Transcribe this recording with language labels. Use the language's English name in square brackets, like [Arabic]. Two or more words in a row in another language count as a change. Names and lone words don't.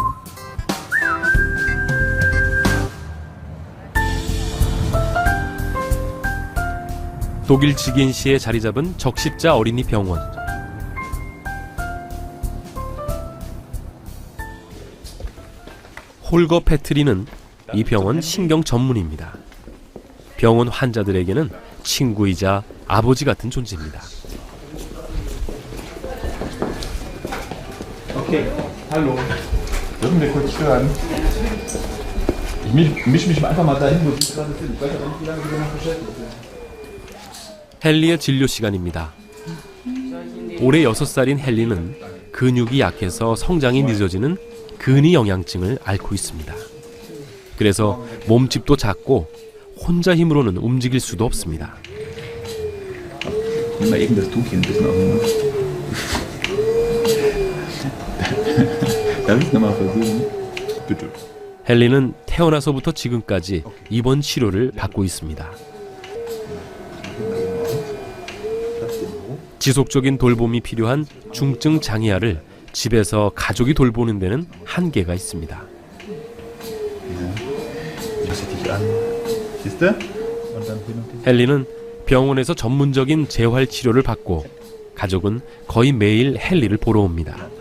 [Korean] 독일 지겐시에 자리 잡은 적십자 어린이 병원. 홀거 페트리는 이 병원 신경 전문입니다. 병원 환자들에게는 친구이자 아버지 같은 존재입니다. [German] Okay, hallo. Dürfen wir kurz stören? Ich mische mich einfach mal dahin, wo Sie gerade sind. Ich weiß aber nicht, wie lange Sie noch beschäftigt sind. [Korean] 헨리의 진료 시간입니다. 올해 6살인 헨리는 근육이 약해서 성장이 늦어지는 근위 영양증을 앓고 있습니다. 그래서 몸집도 작고 혼자 힘으로는 움직일 수도 없습니다. [German] Nimm mal eben das Tuchchen ein bisschen auf den Mund. Darf ich es nochmal versuchen? Bitte. [Korean] 헨리는 태어나서부터 지금까지 입원 치료를 받고 있습니다. 지속적인 돌봄이 필요한 중증 장애아를 집에서 가족이 돌보는 데는 한계가 있습니다. 헨리는 병원에서 전문적인 재활 치료를 받고 가족은 거의 매일 헨리를 보러 옵니다.